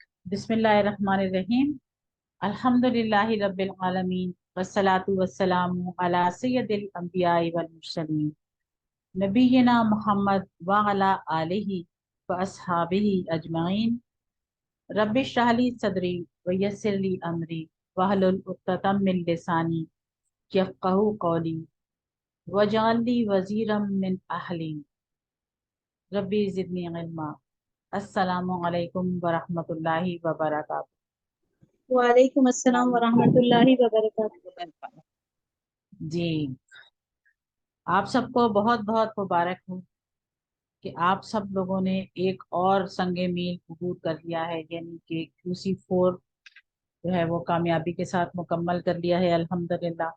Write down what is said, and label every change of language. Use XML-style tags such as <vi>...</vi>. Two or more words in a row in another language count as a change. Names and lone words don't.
<ar>بسم الله الرحمن الرحيم. الحمد لله رب العالمين والصلاة والسلام على سيد الأنبياء والمرسلين نبينا محمد وعلى آله وأصحابه أجمعين. رب اشرح لي صدري ويسر لي أمري واحلل عقدة من لساني يفقهوا قولي واجعل لي وزيرا من أهلي رب زدني علما. السلام عليكم ورحمة الله وبركاته. وعليكم السلام ورحمة الله وبركاته.</ar> <ur>جی، آپ سب کو بہت بہت مبارک ہو کہ آپ سب لوگوں نے ایک اور سنگ میل عبور کر لیا ہے، یعنی کہ QC4 جو ہے وہ کامیابی کے ساتھ مکمل کر لیا ہے الحمدللہ.</ur>